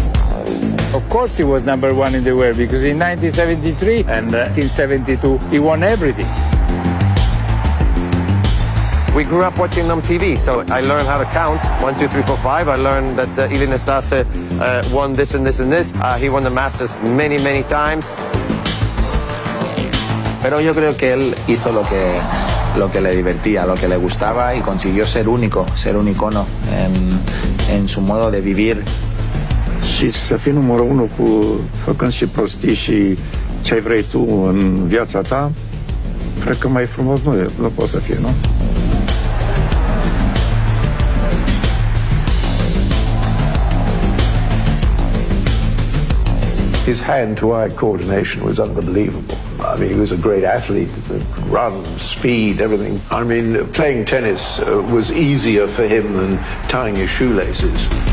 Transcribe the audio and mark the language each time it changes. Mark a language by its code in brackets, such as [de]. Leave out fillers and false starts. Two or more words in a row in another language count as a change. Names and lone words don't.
[en] Of course he was #1 in the world, because in 1973 and in 72 he won everything. We grew up watching them on TV, so I learned how to count. 1, 2, 3, 4, 5. I learned that Ilie Năstase won this and this and this. He won the Masters many, many times. [es] Pero yo creo que él hizo lo que le divertía, lo que le gustaba, y consiguió ser único, ser un icono en su modo de vivir. [ro] Și să fii numărul 1 făcând și prostii și ce vrei tu în viața ta, cred că mai frumos nu poate să fie, nu? [en] His hand-to-eye coordination was unbelievable. I mean, he was a great athlete, run, speed, everything. I mean, playing tennis was easier for him than tying his shoelaces.